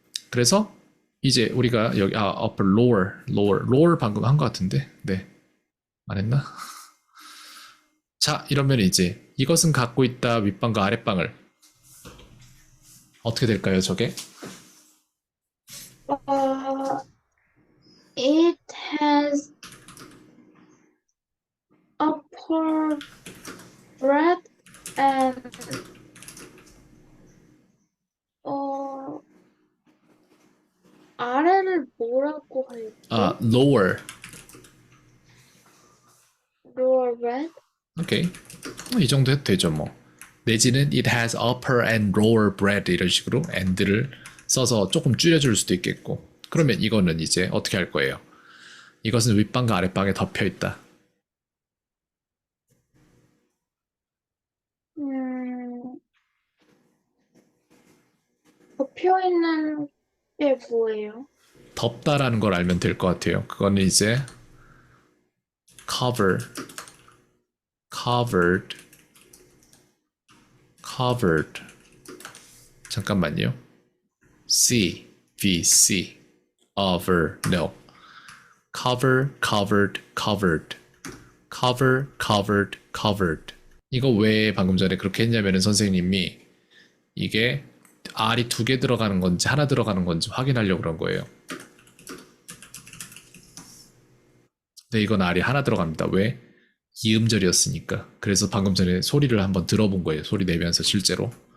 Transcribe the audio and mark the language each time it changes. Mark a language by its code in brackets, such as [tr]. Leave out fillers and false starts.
[ko] 그래서 이제 우리가 여기 upper, lower 방금 한 것 같은데, 네, 안 했나? 자, 이러면 이제 이것은 갖고 있다 윗방과 아랫방을 어떻게 될까요, 저게? [en] It has upper breadth and [ko] 아래를 뭐라고 할까? [en] lower. lower breadth? [ko] 오케이. 이 정도 해도 되죠, 뭐. 내지는 [en] it has upper and lower breadth [ko] 이런 식으로 and를 써서 조금 줄여줄 수도 있겠고. 그러면 이거는 이제 어떻게 할 거예요? 이것은 윗방과 아랫방에 덮여 있다. 덮여 있는 게 뭐예요? 덮다라는 걸 알면 될 것 같아요. 그거는 이제 [en] cover, covered, covered. [ko] 잠깐만요. [en] C, V, C, over, no. cover, covered, covered, cover, covered, covered. [ko] 이거 왜 방금 전에 그렇게 했냐면은 선생님이 이게 R이 2개 들어가는 건지 하나 들어가는 건지 확인하려고 그런 거예요. 근데 이건 R이 하나 들어갑니다. 왜? 이음절이었으니까. 그래서 방금 전에 소리를 한번 들어본 거예요. 소리 내면서 실제로.